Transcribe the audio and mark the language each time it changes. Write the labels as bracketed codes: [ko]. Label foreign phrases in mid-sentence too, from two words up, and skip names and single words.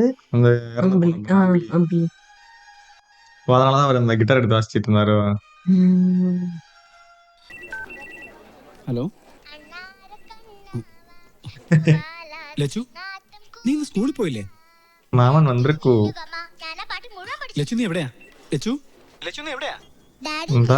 [ta] அந்த அம்பி. அம்பி. அதனாலதான் அவர் அந்த கிட்டார் எடுத்து வாசிச்சிட்டு இருந்தாரு. [ml] ഹലോ ലച്ചു, നീ ഇന്ന് സ്കൂളിൽ പോയില്ലേ? മാമൻ വന്നിരിക്കൂ. ലച്ചു നീ എവിടെയാ? ലച്ചു, ലച്ചു നീ എവിടെയാ? എന്താ?